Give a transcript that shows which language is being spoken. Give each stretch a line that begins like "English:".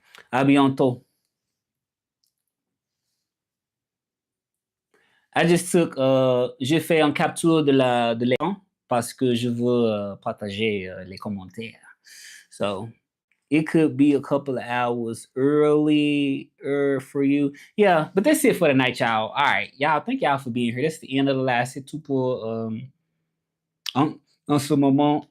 French: À bientôt.
English: I just took,
French: j'ai fait un capture de l'écran parce que je veux partager les commentaires.
English: So it could be a couple of hours early for you. Yeah, but that's it for the night, y'all. All right, y'all. Thank y'all for being here. That's the end of the last.
French: C'est tout pour en ce moment.